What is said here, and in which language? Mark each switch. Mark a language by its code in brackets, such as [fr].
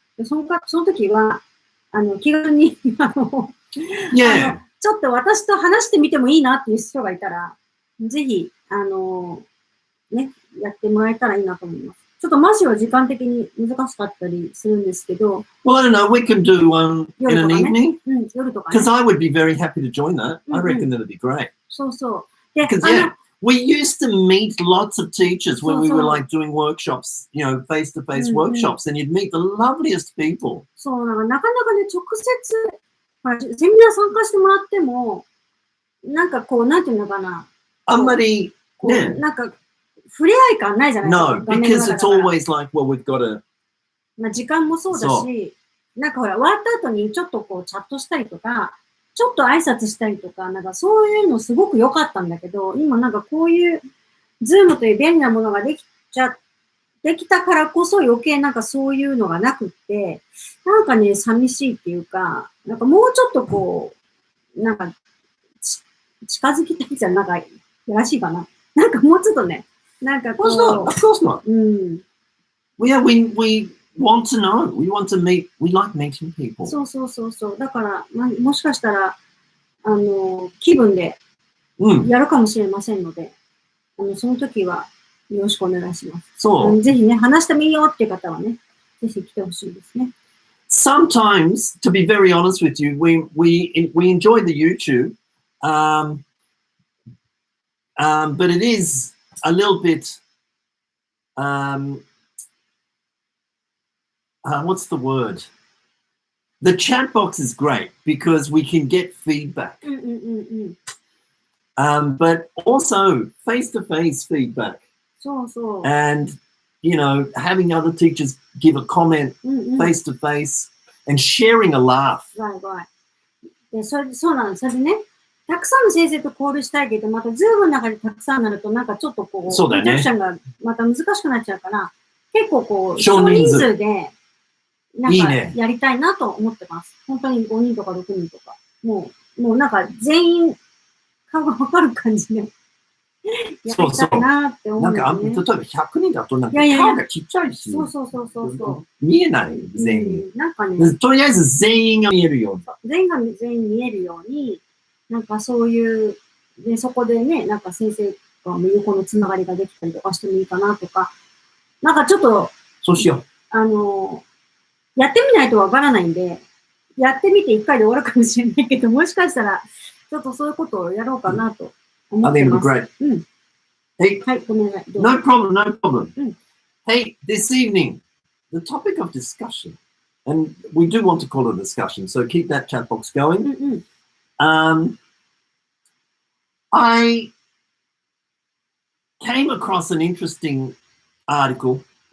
[ja] でその時は、気軽に、ちょっと私と話してみてもいいなっていう人がいたら、ぜひ、ね、やってもらえたらいいなと思います。ちょっとマシは時間的に難しかったりするんですけど。 [en] Well, I don't know. We can do one in an evening. [ja] 夜とかね。 [en] Because I would be very happy to join that. I reckon that'd be great. [ja] そうそう。 [en] Because we used to meet lots of teachers when we were like doing workshops, you know, face-to-face workshops, and you'd meet the loveliest people. [ja] そう、なかなかね、直接、セミナー参加してもらっても、なんかこう、なんていうのかな。あんまり、ね。なんか、触れ合い感ないじゃないですか。 [en] No, because it's always like, well, we've got to... [ja] まあ時間もそうだし、なんかほら、終わった後にちょっとこう、チャットしたりとか、ちょっと挨拶したりとか、なんかそういうのすごく良かったんだけど、今なんかこういう、ズームという便利なものができたからこそ余計なんかそういうのがなくって、なんかね、寂しいっていうか、なんかもうちょっとこう、なんか、近づきたいじゃん、なんか、やらしいかな。なんかもうちょっとね、なんかこう。 [en] Of course not. Yeah, we want to know. We want to meet. We like meeting people. [ja] そう。だから、もしかしたら、気分でやるかもしれませんので、その時はよろしくお願いします。そう。ぜひね、話してみようっていう方はね、ぜひ来てほしいですね。 [en] Sometimes, to be very honest with you, we enjoy the YouTube, but it is a little bit, what's the word? The chat box is great because we can get feedback, but also face-to-face feedback. And, you know, having other teachers give a comment face-to-face and sharing a laugh. Right. [ja] そうなんです。それでね、たくさんの先生と交流したいけど、またズームの中でたくさんになると、なんかちょっとこう、インタラクションがまた難しくなっちゃうから、結構こう、少人数で、なんかやりたいなと思ってます。本当に5人とか6人とか。もうなんか全員顔がわかる感じで。やりたいなって思うんですね。なんか、例えば100人だとなんか顔がちっちゃいし。そう。見えない、全員。なんかね。とりあえず全員が見えるように。全員見えるように、なんかそういう、で、そこでね、なんか先生が横のつながりができたりとかしてもいいかなとか、なんかちょっと、そうしよう。やってみないとわからないんで、やってみて1回で終わるかもしれないけど、もしかしたら、ちょっとそういうことをやろうかなと思ってます。 [en] I think it'd be great. Hey, [ja] はい、ごめんなさい。 [en] No problem. Hey, this evening, the topic of discussion, and we do want to call it a discussion, so keep that chat box going. I came across an interesting article.